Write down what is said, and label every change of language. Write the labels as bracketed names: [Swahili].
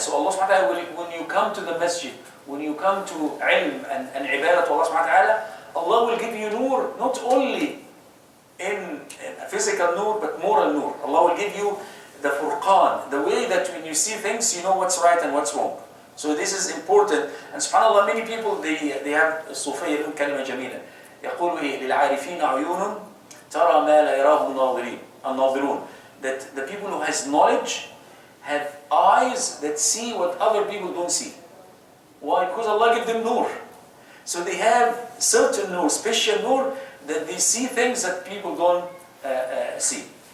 [English] So Allah subhanahu wa ta'ala, when you come to the masjid, when you come to ilm and ibadah to Allah subhanahu wa ta'ala, Allah will give you nur, not only in physical nur, but moral nur. Allah will give you the furqan, the way that when you see things, you know what's right and what's wrong. So this is important. And subhanallah, many people, they have [Arabic] الصوفية لهم كلمة جميلة. يقولوا للعارفين عيون ترى ما لا يراه الناظرون. [English] That the people who has knowledge have eyes that see what other people don't see. Why? Because Allah gives them nur. So they have certain nur, special nur, that they see things that people don't see.